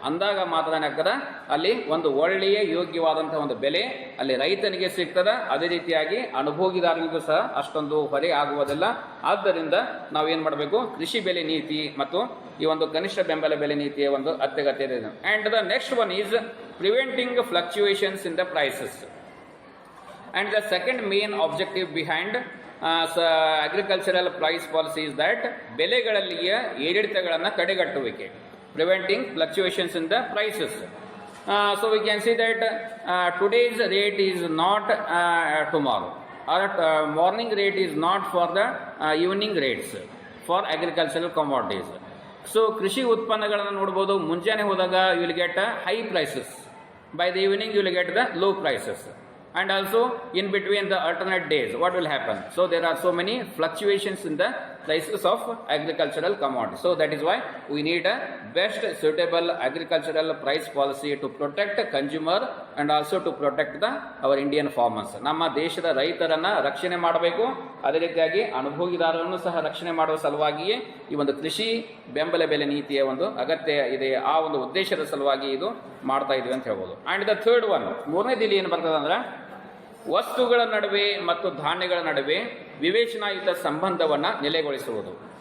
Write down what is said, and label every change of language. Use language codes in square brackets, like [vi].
[kn] ಅಂದಾಗ ಮಾತ್ರ ಏನಾಗ್ತದೆ, ಅಲ್ಲಿ ಒಂದು ಒಳ್ಳೆಯ ಯೋಗ್ಯವಾದಂತಹ ಒಂದು ಬೆಲೆ ಅಲ್ಲಿ ರೈತನಿಗೆ ಸಿಗ್ತದೆ, ಅದೇ ರೀತಿಯಾಗಿ ಅನುಭೋಗಿದಾರನಿಗೂ ಸಹ ಅಷ್ಟೊಂದು ಹೊರೆ ಆಗುವುದಿಲ್ಲ. ಆದ್ದರಿಂದ ನಾವು ಏನು ಮಾಡಬೇಕು, ಕೃಷಿ ಬೆಲೆ ನೀತಿ ಮತ್ತು ಈ ಒಂದು ಕನಿಷ್ಠ ಬೆಂಬಲ ಬೆಲೆ ನೀತಿಯ ಒಂದು ಅತ್ಯಗತ್ಯ ಇದೆ. [en] And the next one is preventing fluctuations in the prices. And the second main objective behind agricultural price policy is that [kn] ಬೆಲೆಗಳಲ್ಲಿಯ ಏರಿಳಿತಗಳನ್ನು ತಡೆಗಟ್ಟುವಿಕೆ, [en] preventing fluctuations in the prices. So we can see that today's rate is not tomorrow, or morning rate is not for the evening rates for agricultural commodities. So [kn] ಕೃಷಿ ಉತ್ಪನ್ನಗಳನ್ನು ನೋಡ್ಬೋದು, ಮುಂಜಾನೆ ಹೋದಾಗ [en] you will get high prices, by the evening you will get the low prices. And also in between the alternate days, what will happen? So there are so many fluctuations in the prices of agricultural commodities. So that is why we need a best suitable agricultural price policy to protect consumer and also to protect our Indian farmers. [kn] ನಮ್ಮ ದೇಶದ ರೈತರನ್ನ ರಕ್ಷಣೆ ಮಾಡಬೇಕು, ಅದೇ ರೀತಿಯಾಗಿ ಅನುಭೋಗಿದಾರರನ್ನು ಸಹ ರಕ್ಷಣೆ ಮಾಡುವ ಸಲುವಾಗಿಯೇ ಈ ಒಂದು ಕೃಷಿ ಬೆಂಬಲ ಬೆಲೆ ನೀತಿಯ ಒಂದು ಅಗತ್ಯ ಇದೆ. ಆ ಒಂದು ಉದ್ದೇಶದ ಸಲುವಾಗಿ ಇದು ಮಾಡ್ತಾ ಇದ್ವಿ ಅಂತ ಹೇಳ್ಬೋದು. [en] and the third one, [kn] ಮೂರನೇದಿಲ್ಲಿ ಏನು ಬರ್ತದೆ ಅಂದ್ರೆ, ವಸ್ತುಗಳ ನಡುವೆ ಮತ್ತು ಧಾನ್ಯಗಳ ನಡುವೆ ವಿವೇಚನಾಯುತ ಸಂಬಂಧವನ್ನು ನೆಲೆಗೊಳಿಸುವುದು.